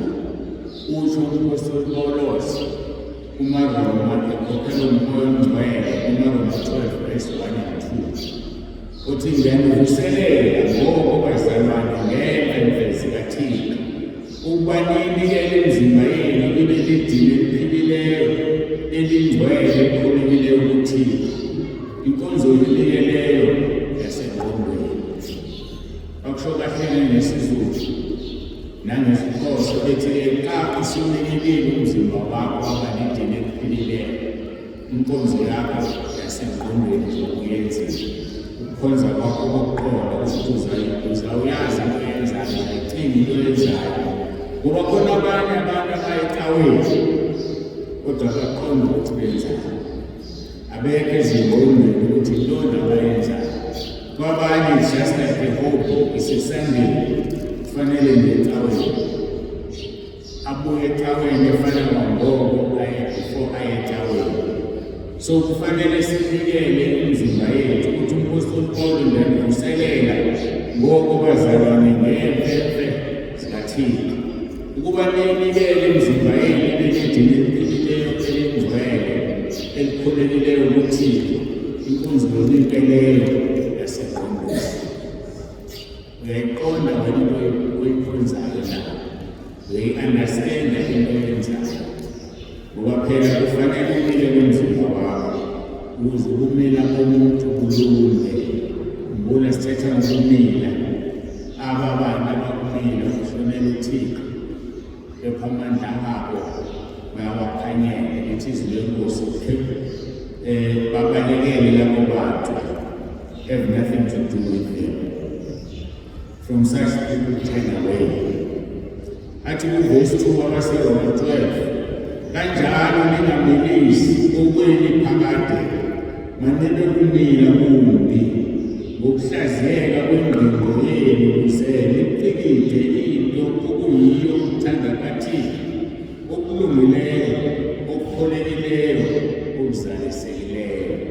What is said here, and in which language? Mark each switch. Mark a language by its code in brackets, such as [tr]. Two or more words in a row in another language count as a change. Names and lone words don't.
[xh] Utsho umpostoli Pawulos kumaRoma ekhokhela uMoya oNgcwele kumaRoma 12:1-2 uthi ngiyanivuselela ngoko bazalwane ngenxa zikaThixo ukuba niyinikele imizimba yenu ibe lidini eliphilileyo elingcwele elikholekileyo kuThixo, inkonzo oyinikeleyo yasengqondweni. Akusho kahle ngesizulu nangesixhosa bethi xa usunikile umzimba wakho waba lidini eliphilileyo, inkonzo yakho yasengqondweni zokuyenzisa. Ukukhonza kwakho kokuqonda ukuthi uzawuyazi into oyenzayo, ayicingi into oyenzayo. Ngoba khona abanye abantu abayecaweni kodwa baqonda ukuthi benzani, abekho ezingqondweni ukuthi yintoni abayenzayo. Kwabanye [en] it's just like the hope [xh] isesandeni, kufanele ngecaweni, abuye ecaweni efana ngangoko before aye ecaweni. So kufanele sinikele imizimba yethu ukuthi umpostoli Paul ndivuselela ngoko bazalwane ngeemfemfe zikaThixo ukuba ninikele imizimba yenu ibe lidini eliphilileyo elingcwele elikholekileyo kuThixo, inkonzo yoninikeleyo yasengqondweni. Uyayiqonda wena into oyikhonzayo na? Uyayi-understanda into oyenzayo? Ngoba phela kufanele unikele umzimba wakho ukuze ukumila komuntu kulunge. Ngibona sithetha ngokumila, aba bantu abakumila kufanele uThixo kepha amandla abo bayawakhanyela. Inhliziyo yenkosi babalekele labo bantu, [en] have nothing to do with them. From such people turn away. [xh] Athi kuverse 2 wabaseRoma 12, kanjalo ningamilisi okweni phakade, manibe kumila kumbi ngokuhlaziyeka kwengqondo yenu ukuze nicikide into okuyiyo ukuthanda kaThixo, okulungileyo, okukholekileyo, okuzalisekileyo.